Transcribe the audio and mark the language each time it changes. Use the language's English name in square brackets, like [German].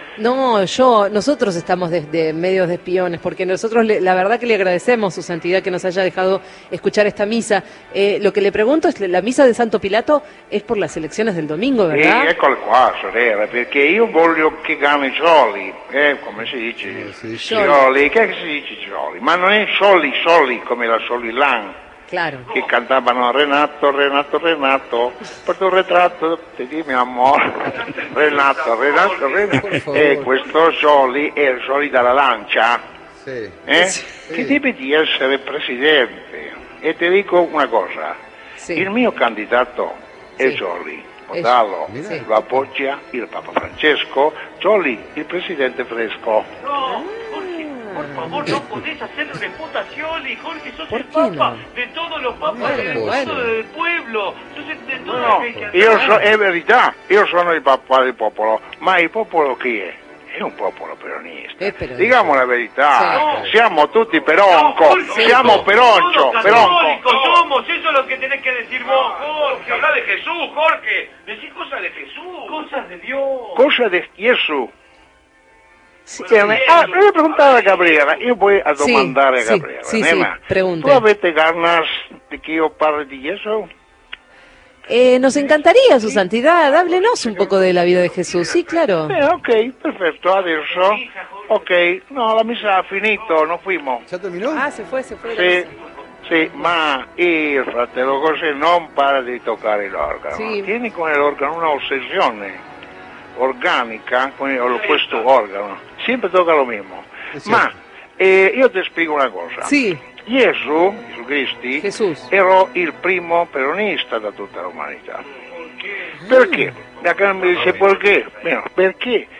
[Spanish] No, nosotros estamos de medios de espiones, porque nosotros, la verdad que le agradecemos, su santidad, que nos haya dejado escuchar esta misa. Lo que le pregunto es, la misa de Santo Pilato es por las elecciones del domingo, ¿verdad? Sí, es [Italian] qualcosa, sorella, [Spanish] porque yo [Italian] voglio [Spanish] que gane Scioli, como se dice, Scioli, ¿qué es que se dice Scioli? Ma no es Scioli, como la Scioli Lang. Claro. [Italian] Que cantavano Renato, per tuo retrato, te di mio amore, Renato. E questo Scioli è il Scioli della Lancia, sì. Che deve di essere presidente. E ti dico una cosa, sì. Il mio candidato è Scioli, Modalo, sì. Lo appoggia il Papa Francesco, Scioli il presidente fresco. No. [Spanish] Por favor, no podés hacer reputaciones, Jorge, sos el papa, no? De todos los papas, bueno, del bueno. Del pueblo, sos el de todos, no, los que yo soy, es verdad, yo soy el papa del popolo, [Italian] ma [Spanish] el popolo qui es un popolo peronista, peronista. Digamos la verdad, sí, [Italian] no. Siamo tutti peronco, [Spanish] no, Jorge, [Italian] siamo peroncho, peronco. [Spanish] No. Somos, eso es lo que tenés que decir vos, Jorge, habla de Jesús, Jorge, decís cosas de Jesús. Cosas de Dios. Cosas de Jesús. Sí, ah, voy a preguntar a Gabriela, yo voy a demandar a Gabriela. Sí, nena, sí, pregunte. ¿Tú [Italian] avete [Spanish] ganas de que yo parle de eso? Nos encantaría, su santidad, háblenos un poco de la vida de Jesús, sí, claro. Ok, perfecto, [Italian] adesso. [Spanish] Ok, no, la misa [Italian] ha finito, [Spanish] nos fuimos. ¿Ya terminó? Ah, se fue. Sí, [Italian] ma il fratello [Spanish] José no para de tocar el órgano. Sí. Tiene con el órgano una obsesión. [Italian] Organica, questo organo, sempre tocca [Spanish] lo mismo. [Italian] Sì. Ma io ti spiego una cosa. Sì. Gesù Cristo, ero il primo peronista da tutta l'umanità. Perché? Perché? Mi dice perché? [Spanish] Bueno, [Italian] perché?